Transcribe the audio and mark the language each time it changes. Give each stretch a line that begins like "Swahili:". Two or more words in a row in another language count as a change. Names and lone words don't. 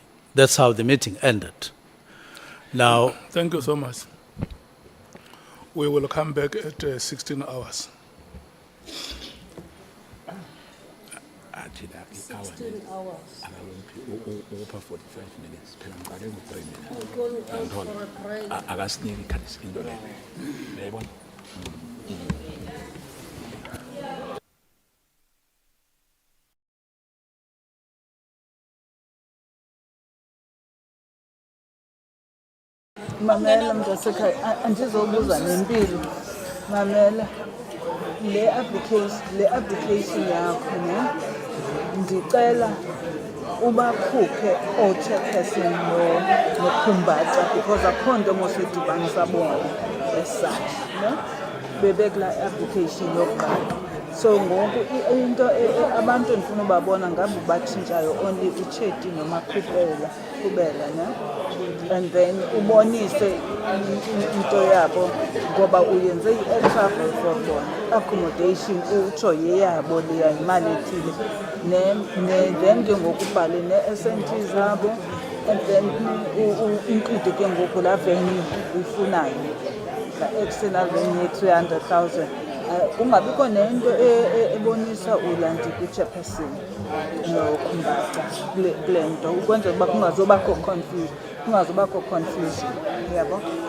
English: That's how the meeting ended. Now, Thank you so much. We will come back at 16 hours. 16 hours. 45 minutes.
Zulu: Phela ngibhale ngo-3 minutes.
English: We're going out for a break.
Xhosa: Akasiniki ikhalisi into leyo. Uyayibona? Mamela mntasekhaya andizobuza nempilo. Mamela le application yakho ne ndicela ubakhuphe o-chairperson nokhumbaxa because akho nto mosidibanisa bona as-such, no? Bebekula application yokuqala. So ngoku into abantu endifuna ubabona ngabe batshintshayo only uChedi noMakhubela, ne?
English: And then
Xhosa: ubonise into yabo ngoba uyenze i-travel for bona accommodation utsho yeyabo leya imali ethile then ke ngoku ubhale ne-SNT zabo
English: and then
Xhosa: include ke ngoku laa venue uyifunayo la
English: external venue
Xhosa: ye-300,000 kungabikho nento ebonisa ulanti kwi-chairperson nokhumbaxa kule nto ukwenzela uba kungazobakho confusion yabo.